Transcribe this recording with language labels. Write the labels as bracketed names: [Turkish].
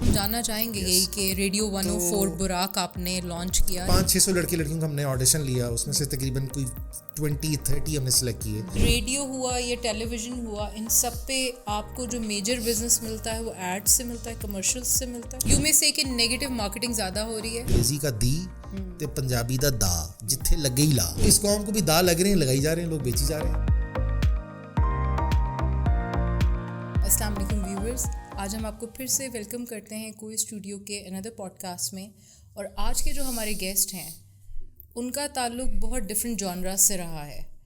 [Urdu] ہم جاننا چاہیں گے یہی کہ ریڈیو 104 براک آپ نے لانچ کیا. 500-600 لڑکیوں کا ہم نے آڈیشن لیا, اس میں سے تقریباً کوئی 20-30 ہم نے سلیکٹ کیے. ریڈیو ہوا یا ٹیلی ویژن ہوا, ان سب پہ آپ کو جو میجر بزنس ملتا ہے وہ ایڈ سے ملتا ہے, کمرشل سے ملتا ہے. یو میں سے کہ نیگیٹو مارکیٹنگ زیادہ ہو رہی ہے. [Punjabi] انگریزی کا دی تے پنجابی دا دا, جتھے لگ گئی لا. [Urdu] اس قوم کو بھی دا لگ رہے ہیں, لگائی جا رہے ہیں, لوگ بیچی جا رہے ہیں. السلام علیکم ویورز, آج ہم آپ کو پھر سے ویلکم کرتے ہیں کوئی اسٹوڈیو کے اندر پوڈ کاسٹ میں. اور آج کے جو ہمارے گیسٹ ہیں ان کا تعلق بہت ڈفرینٹ جانراز سے رہا ہے.